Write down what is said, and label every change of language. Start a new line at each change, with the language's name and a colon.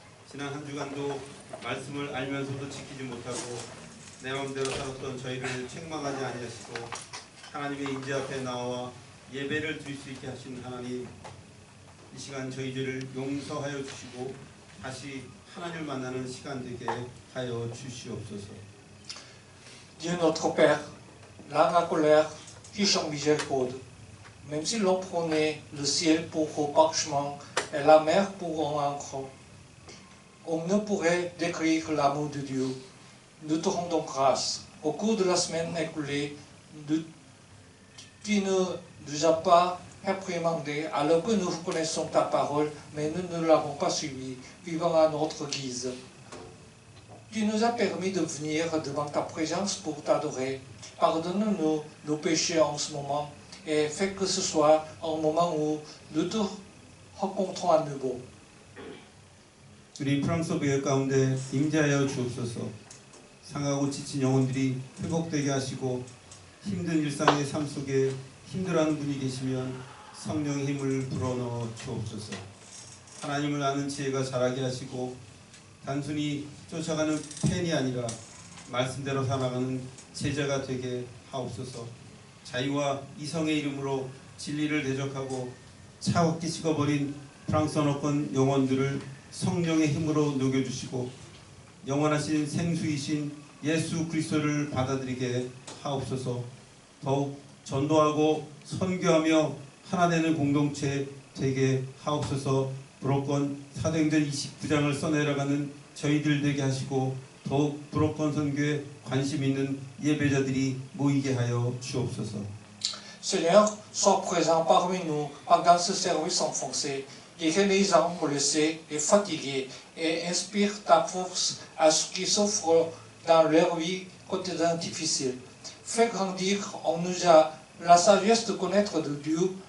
Korean: 지난 한 주간도 말씀을 알면서도 지키지 못하고 내 마음대로 살았던 저희를 책망하지 아니하시고 하나님의 인재 앞에 나와 예배를 드릴 수 있게 하신 하나님, 이 시간 저희 죄를 용서하여 주시고 다시 하나님을 만나는 시간 되게 하여 주시옵소서.
French: Dieu notre Père, dans la colère, fiche en miséricorde. Même si l'on prenait le ciel pour parchemin et la mer pour en encre, on ne pourrait décrire l'amour de Dieu. Nous te rendons grâce. Au cours de la semaine écoulée, tu ne nous as pas réprimandé alors que nous connaissons ta parole, mais nous ne l'avons pas suivie, vivant à notre guise. Tu nous as permis de venir devant ta présence pour t'adorer. Pardonne-nous nos péchés en ce moment et fais que ce soit un moment où nous te rencontrons à nouveau.
Korean: 우리 프랑스 교회 가운데 임재하여 주옵소서. 상하고 지친 영혼들이 회복되게 하시고 힘든 일상의 삶 속에 힘들어하는 분이 계시면 성령의 힘을 불어넣어 주옵소서. 하나님을 아는 지혜가 자라게 하시고 단순히 쫓아가는 팬이 아니라 말씀대로 살아가는 제자가 되게 하옵소서. 자유와 이성의 이름으로 진리를 대적하고 차갑게 식어버린 프랑스 언어권 영혼들을 성령의 힘으로 녹여주시고 영원하신 생수이신 예수 그리스도를 받아들이게 하옵소서. 더욱 전도하고 선교하며 하나 되는 공동체 되게 하옵소서. 불어권 사도행전 29장을 써내려가는 저희들 되게 하시고 더욱 불어권 선교에 관심 있는 예배자들이 모이게 하여 주옵소서.
French: Seigneur, sois présent parmi nous pendant ce service en français. Guéris les âmes blessées et fatiguées et inspire ta force à ceux qui souffrent dans leur vie quotidienne difficile. Fais grandir en nous la sagesse de connaître de Dieu.